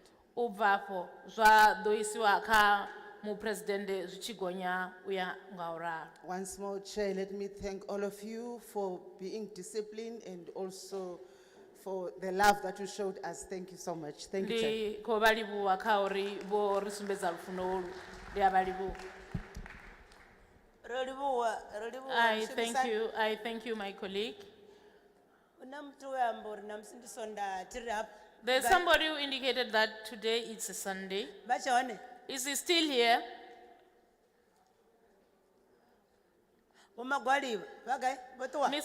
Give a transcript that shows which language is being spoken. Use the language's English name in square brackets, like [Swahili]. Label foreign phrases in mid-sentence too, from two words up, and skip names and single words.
[Venda] U bva afho zwa ḓo isiwa kha mupresidente zwi tshi gonya u ya nga u ralo. [English] Once more, Chair, let me thank all of you for being disciplined and also for the love that you showed us. Thank you so much. Thank you, Chair. [Venda] Ndi khou vha livhuwa kha uri vho ri sumbedza lufuno holu. Ndi a vha livhuwa. [English] I thank you, my colleague. There's somebody who indicated that today it's a Sunday. Is he still here? Mr.